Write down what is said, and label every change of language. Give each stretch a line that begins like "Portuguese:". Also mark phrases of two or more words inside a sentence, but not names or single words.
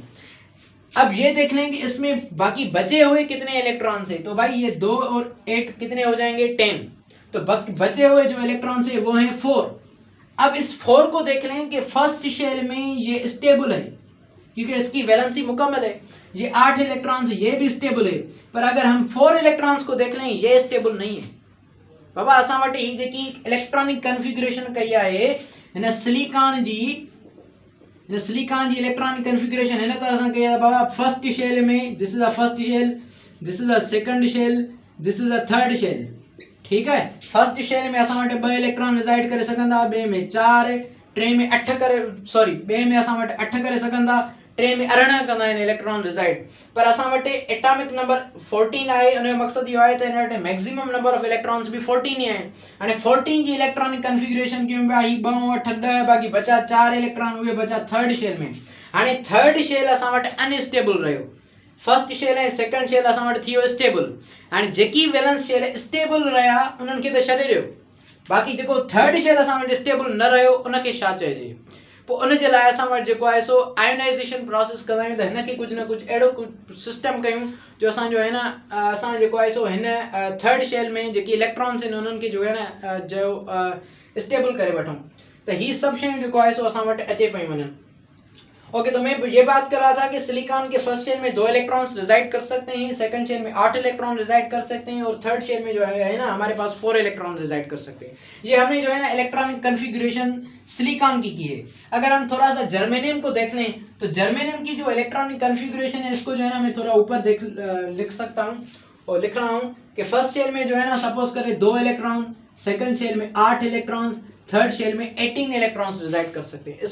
Hindi: अब ये देख लें कि इसमें बाकी बचे हुए कितने इलेक्ट्रॉन्स हैं, तो भाई ये 2 और 8 कितने हो जाएंगे 10, तो बचे हुए जो इलेक्ट्रॉन्स है वो हैं 4। अब इस 4 को देख लें कि
English: first shell
Hindi: में ये स्टेबल है क्योंकि इसकी वैलेंसी मुकम्मल है, ये 8 इलेक्ट्रॉन्स ये भी स्टेबल है, पर अगर हम 4 इलेक्ट्रॉन्स को देख लें ये स्टेबल नहीं है।
Sindhi: बाबा असां वटि ही जेकी
English: electronic configuration
Sindhi: कई आहे हिन सिलिकॉन जी
English: electronic configuration
Sindhi: हिन तरह सां कई आहे।
English: बाबा first shell में this is a first shell, this is a second shell, this is a third shell,
Hindi: ठीक है।
English: first shell
Sindhi: में असां वटि 2
English: electron reside
Sindhi: करे सघंदा, ॿिए में 4, टे में 8 करे, सॉरी ॿिए में असां वटि 8 करे सघंदा, टे में 18 कंदा आहिनि
English: electron reside.
Sindhi: पर असां वटि एटॉमिक नंबर 14 आहे, उन जो मक़सदु इहो आहे त हिन वटि
English: maximum number of electrons
Sindhi: भी 14 ई आहिनि। हाणे 14 जी
English: electronic configuration
Sindhi: कयूं पिया, ही 2 8 10 बाक़ी बचा 4 इलेक्ट्रॉन, उहे बचा
English: third shell
Sindhi: में। हाणे
English: third shell
Sindhi: असां वटि अनस्टेबल रहियो,
English: first shell
Sindhi: ऐं
English: second shell
Sindhi: असां वटि थी वियो स्टेबल। हाणे जेकी
English: valence shell stable
Sindhi: रहिया उन्हनि खे त छॾे ॾियो, बाक़ी जेको
English: third shell
Sindhi: असां वटि स्टेबल न रहियो उनखे छा चइजे। पोइ उन जे लाइ असां वटि जेको आहे सो
English: ionization process
Sindhi: कंदा आहियूं, त हिन खे कुझु न कुझु अहिड़ो कुझु सिस्टम कयूं जो असांजो आहे न असां जेको आहे सो हिन
English: third shell
Sindhi: में जेकी इलेक्ट्रॉन्स आहिनि उन्हनि खे जो आहे न जो स्टेबल करे वठूं, त हीअ सभु शयूं जेको आहे सो असां वटि अचे पयूं वञनि।
Hindi: ओके, तो मैं ये बात कर रहा था कि सिलिकॉन के
English: first shell
Hindi: में 2
English: electrons reside
Hindi: कर सकते हैं,
English: second shell
Hindi: में 8
English: electron reside
Hindi: कर सकते हैं, और
English: third shell
Hindi: में जो है ना हमारे पास 4
English: electron reside
Hindi: कर सकते हैं। ये हमने जो है ना
English: electronic configuration
Hindi: सिलिकॉन की है। अगर हम थोड़ा सा जर्मेनियम को देख लें तो जर्मेनियम की जो
English: electronic configuration
Hindi: है इसको जो है ना मैं थोड़ा ऊपर लिख सकता हूँ और लिख रहा हूँ कि
English: first shell
Hindi: में जो है ना सपोज करें 2 इलेक्ट्रॉन,
English: second shell
Hindi: में 8 इलेक्ट्रॉन्स,
English: third shell
Hindi: में 18
English: electrons reside
Hindi: कर सकते हैं।